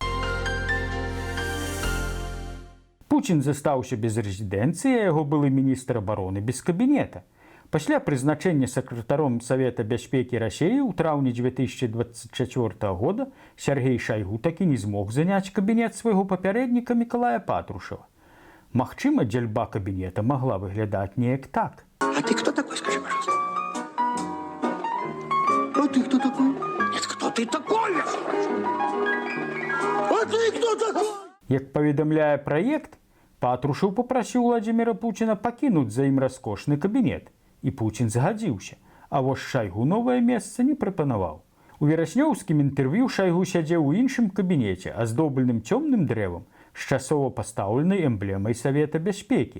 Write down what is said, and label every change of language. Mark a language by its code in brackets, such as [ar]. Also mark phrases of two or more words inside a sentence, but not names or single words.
[be] Пуцін застаўся без рэзідэнцыі, а яго былы міністр абароны без кабінета. Пасля прызначэння сакратаром Савета бяспекі Расеі ў траўні 2024 года Сяргей Шайгу такі не змог заняць кабінет свайго папярэдніка Мікалая Патрушева. Магчыма, дзяльба кабінета магла выглядаць неяк так. [ru] А ты кто такой, скажи, пожалуйста? А ты кто такой? Нет, кто ты такой? А ты кто такой? [be] Як паведамляе праект, Патрушев папрасіў Владзіміра Пуціна пакінуць за ім раскошны кабінет, і Пуцін згадзіўся, а вось Шайгу новае месца не прапанаваў. У вераснёўскім інтэрв'ю Шайгу сядзеў у іншым кабінеце, аздобленым цёмным дрэвам з часова пастаўленай эмблемай Савета бяспекі.